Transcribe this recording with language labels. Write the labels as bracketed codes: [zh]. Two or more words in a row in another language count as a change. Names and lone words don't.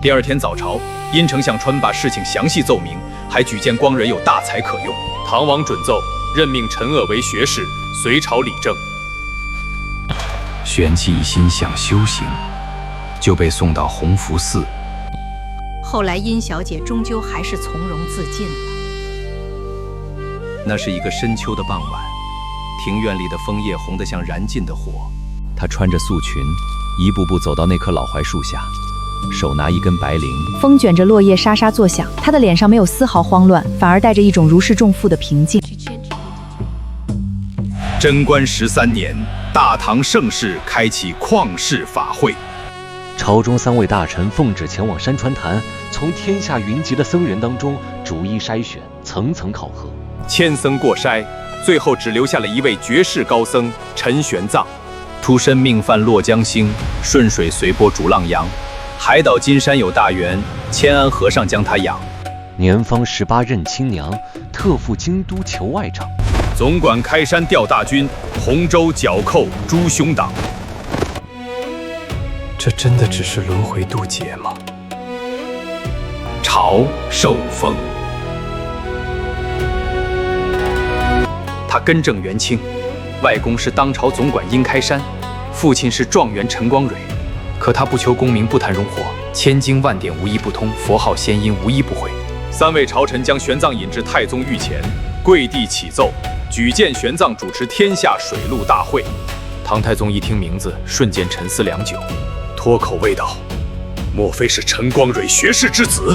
[zh] 第二天早朝，殷丞相傳把事情詳細奏明，還舉薦光蕊有大才可用。唐王准奏，任命陳鄂為學士。隨朝理政，玄氣一心想修行，就被送到弘福寺。後來殷小姐終究還是從容自盡了。那是一個深秋的傍晚，庭院裡的楓葉紅得像燃盡的火。她穿着素裙，一步步走到那棵老槐樹下，手拿一根白綾，風捲着落葉沙沙作響。她的臉上沒有絲毫慌亂，反而帶着一種如釋重負的平靜。貞觀13年，大唐盛世開啟曠世法會。朝中3位大臣奉旨前往山川壇，從天下雲集的僧人當中逐一篩選，層層考核。千僧過篩，最後只留下了一位绝世高僧陈玄奘。出身命犯落江星，顺水随波逐浪洋。海岛金山有大缘，千安和尚将他養。年方18任亲娘，特赴京都求外长。总管開山調大軍，洪州剿寇誅凶黨。這真的只是輪迴渡劫嗎？朝受封，他根正元清，外公是当朝總管殷開山，父親是狀元陳光蕊。可他不求功名，不談榮華，千經萬典無一不通，佛號仙音無一不會。3位朝臣將玄奘引至太宗御前，跪地啟奏，舉薦玄奘主持天下水陸大會。唐太宗一聽名字，瞬間沉思良久，脫口謂道：“ 莫非是陳光蕊學士之子？”